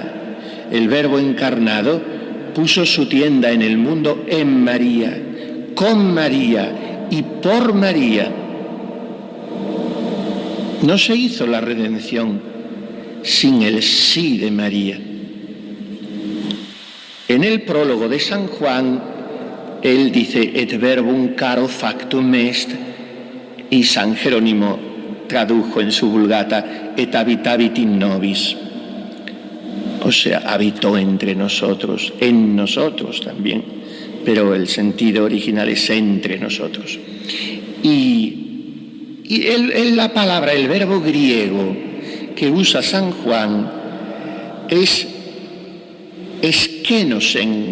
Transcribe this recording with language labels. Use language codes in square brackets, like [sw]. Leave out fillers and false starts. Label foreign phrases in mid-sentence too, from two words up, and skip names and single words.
[es] El Verbo encarnado puso su tienda en el mundo en María, con María y por María. No se hizo la redención sin el sí de María. En el prólogo de San Juan, él dice, [la] et verbum caro factum est, [es] y San Jerónimo tradujo en su Vulgata, [la] et habitavit in nobis. [es] O sea, habitó entre nosotros, en nosotros también, pero el sentido original es entre nosotros. Y la palabra, el verbo griego que usa San Juan es eskenosen.